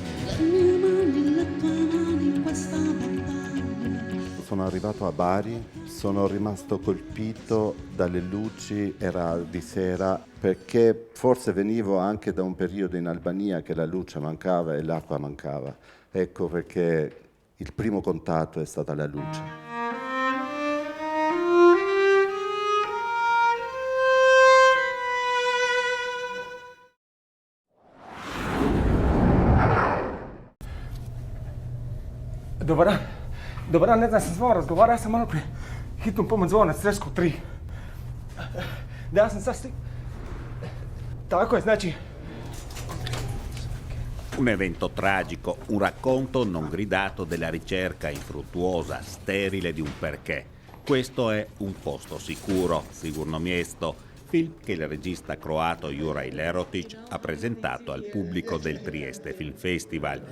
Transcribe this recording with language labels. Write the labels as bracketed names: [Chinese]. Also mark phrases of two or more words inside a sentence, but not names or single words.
[Italian] Sono arrivato a Bari, sono rimasto colpito dalle luci, era di sera, perché forse venivo anche da un periodo in Albania che la luce mancava e l'acqua mancava. Ecco perché il primo contatto è stata la luce. [Croatian] Dobar dan, ne znam, sam zvao razgovarao, ja sam malo prije hitnu pomoć zvao na Stresku 3. Da, ja sam sad Tako je, znači... [Italian] Un evento tragico, un racconto non gridato della ricerca infruttuosa, sterile di un perché. Questo è Un posto sicuro, [Croatian] Sigurno mjesto, [Italian] film che il regista croato Juraj Lerotić ha presentato al pubblico del Trieste Film Festival.